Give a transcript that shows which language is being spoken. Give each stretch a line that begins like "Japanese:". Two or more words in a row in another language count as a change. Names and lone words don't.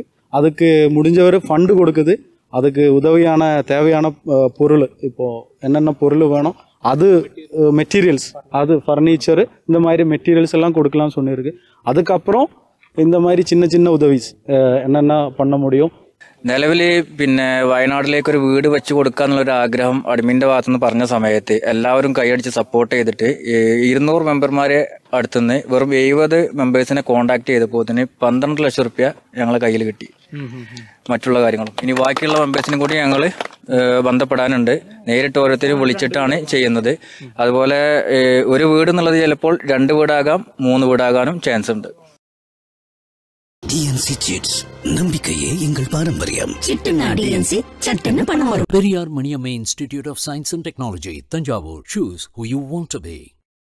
Tamil: அதுக்கு முடிஞ்சவர் ஃபண்டு கொடுக்குது. அதுக்கு உதவியான தேவையான பொருள் இப்போது என்னென்ன பொருள் வேணும் அது மெட்டீரியல்ஸ் அது ஃபர்னிச்சரு இந்த மாதிரி மெட்டீரியல்ஸ் எல்லாம் கொடுக்கலாம்னு சொன்னிருக்கு. அதுக்கப்புறம் இந்த மாதிரி சின்ன சின்ன உதவிஸ் என்னென்ன பண்ண முடியும்.
Malayalam: നിലവിൽ പിന്നെ വയനാട്ടിലേക്ക് ഒരു വീട് വെച്ച് കൊടുക്കുക എന്നുള്ളൊരു ആഗ്രഹം അഡ്മിൻ്റെ ഭാഗത്തുനിന്ന് പറഞ്ഞ സമയത്ത് എല്ലാവരും കൈയടിച്ച് സപ്പോർട്ട് ചെയ്തിട്ട് 200 മെമ്പർമാരെ അടുത്തുനിന്ന് വെറും 70 മെമ്പേഴ്സിനെ കോൺടാക്ട് ചെയ്തപ്പോൾ തന്നെ 12 ലക്ഷം റുപ്യ ഞങ്ങളെ കയ്യിൽ കിട്ടി. മറ്റുള്ള കാര്യങ്ങളും ഇനി ബാക്കിയുള്ള മെമ്പേഴ്സിനും കൂടി ഞങ്ങൾ ബന്ധപ്പെടാനുണ്ട്. നേരിട്ട് ഓരോരുത്തരും വിളിച്ചിട്ടാണ് ചെയ്യുന്നത്. അതുപോലെ ഒരു വീട് എന്നുള്ളത് ചിലപ്പോൾ 2 വീടാകാം 3 വീടാകാനും ചാൻസ് ഉണ്ട്.
Tamil: டிஎன்சி சிட்ஸ் நம்பிக்கையே எங்கள் பாரம்பரியம். சிட்டுனா டிஎன்சி சட்டுன்னு பணம் வரும்.
English: Periyar Maniamma Institute of Science and Technology, Tanjavur. Choose who you want to be.